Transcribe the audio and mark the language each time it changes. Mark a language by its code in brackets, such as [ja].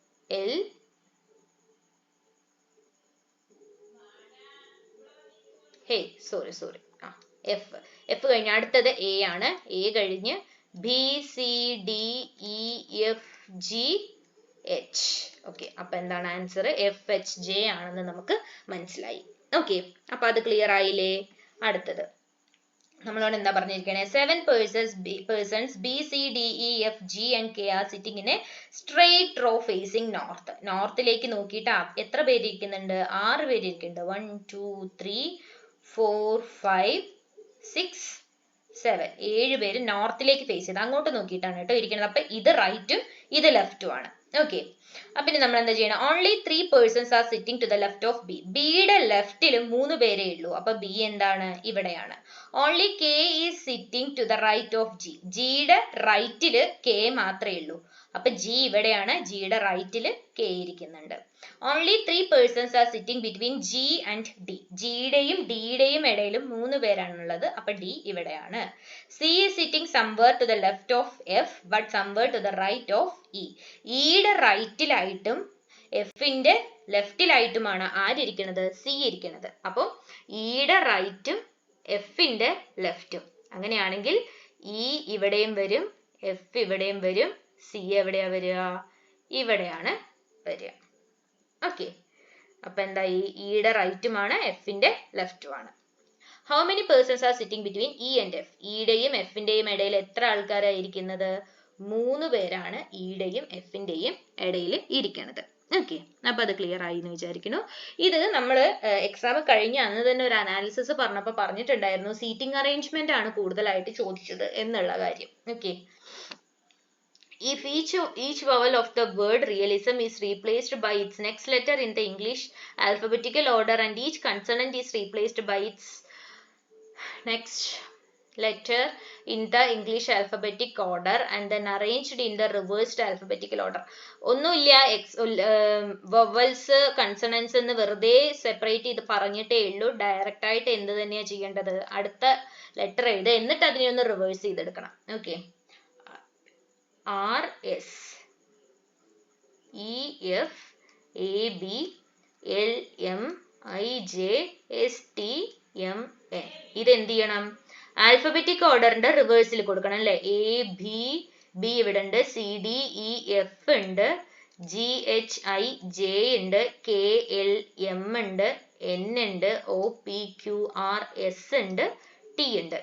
[ml] L, sorry F കഴിഞ്ഞ് അടുത്തത് A ആണ്. എ കഴിഞ്ഞ് B, C, D, E, F, G, H. Okay, അപ്പൊ എന്താണ് ആൻസർ? എഫ്, എച്ച്, ജെ ആണെന്ന് നമുക്ക് മനസ്സിലായി. ഓക്കെ, അപ്പൊ അത് ക്ലിയർ ആയില്ലേ? അടുത്തത് നമ്മളോട് എന്താ പറഞ്ഞിരിക്കണേ? [en] 7 persons B, C, D, E, F, G and K are sitting in a straight row facing north. [ml] നോർത്തിലേക്ക് നോക്കിയിട്ട് എത്ര പേര് ഇരിക്കുന്നുണ്ട്? 6 പേര് ഇരിക്കുന്നുണ്ട്. 1 2 3 4 5 6 7 7 പേര് നോർത്തിലേക്ക് ഫേസ് ചെയ്ത് അങ്ങോട്ട് നോക്കിയിട്ടാണ് കേട്ടോ ഇരിക്കുന്നത്. അപ്പൊ ഇത് റൈറ്റും ഇത് ലെഫ്റ്റും ആണ്. ഓക്കെ, അപ്പൊ ഇനി നമ്മൾ എന്താ ചെയ്യണം? [en] Only 3 persons are sitting to the left of B. [ml] ബിയുടെ ലെഫ്റ്റിലും 3 പേരേ ഉള്ളൂ. അപ്പൊ ബി എന്താണ്? ഇവിടെയാണ്. [en] Only K is sitting to the right of G. [ml] ജിയുടെ റൈറ്റില് കെ മാത്രമേ ഉള്ളൂ. അപ്പൊ ജി ഇവിടെയാണ്. ജിയുടെ റൈറ്റില് കെ ഇരിക്കുന്നുണ്ട്. [en] Only 3 persons are sitting between G and D. [ml] ജിയുടെയും ഡിയുടെയും ഇടയിലും 3 പേരാണുള്ളത്. അപ്പൊ ഡി ഇവിടെയാണ്. [en] C is sitting somewhere to the left of F but somewhere to the right of E. [ml] ഇയുടെ റൈറ്റിലായിട്ടും എഫിന്റെ ലെഫ്റ്റിലായിട്ടുമാണ് ആരിയ്ക്കുന്നത്? സി ഇരിക്കുന്നത്. അപ്പോൾ ഇയുടെ റൈറ്റും എഫിന്റെ ലെഫ്റ്റും. അങ്ങനെയാണെങ്കിൽ ഇ ഇവിടെയും വരും, എഫ് ഇവിടെയും വരും, സി എവിടെയാ വരിക? ഇവിടെയാണ് വരിക. ഓക്കെ, അപ്പൊ എന്താ? ഇയുടെ റൈറ്റുമാണ്, എഫിന്റെ ലെഫ്റ്റുമാണ്. [en] How many persons are sitting between E and F? [ml] ഇയുടെയും എഫിന്റെയും ഇടയിൽ എത്ര ആൾക്കാരായിരിക്കുന്നത്? 3 പേരാണ് ഇയുടെയും എഫിന്റെയും ഇടയിൽ ഇരിക്കുന്നത്. ഓക്കെ, അപ്പൊ അത് ക്ലിയർ ആയി എന്ന് വിചാരിക്കുന്നു. ഇത് നമ്മൾ എക്സാം കഴിഞ്ഞ അന്ന് തന്നെ ഒരു അനാലിസിസ് പറഞ്ഞപ്പോൾ പറഞ്ഞിട്ടുണ്ടായിരുന്നു, സീറ്റിംഗ് അറേഞ്ച്മെന്റ് ആണ് കൂടുതലായിട്ട് ചോദിച്ചത് എന്നുള്ള കാര്യം. [en] Okay, if each vowel of the word realism is replaced by its next letter in the English alphabetical order and each consonant is replaced by its next letter in the English alphabetic order and then arranged in the reversed alphabetical order. [ml] ഒന്നുമില്ല, vowels consonants എന്ന് വെറുതെ separate ചെയ്ത് പറഞ്ഞിട്ടേ ഉള്ളൂ. Direct ആയിട്ട് എന്ത് തന്നെയാണ് ചെയ്യേണ്ടത്? അടുത്ത ലെറ്റർ എഴുതുക, എന്നിട്ട് അതിനെ ഒന്ന് റിവേഴ്സ് ചെയ്തെടുക്കണം. [en] Okay, R S E F A B L M I J S T M N. [ml] ഇത് എന്ത് ചെയ്യണം? ആൽഫബറ്റിക് ഓർഡറിന്റെ റിവേഴ്സിൽ കൊടുക്കണം അല്ലെ? എ ബി, ബി ഇവിടെ ഉണ്ട്, സി ഡി ഇ എഫ് ഉണ്ട്, ജി എച്ച് ഐ ജെ ഉണ്ട്, കെ എൽ എം ഉണ്ട്, എൻ ഉണ്ട്, O P Q R S ഉണ്ട്, ടി ഉണ്ട്.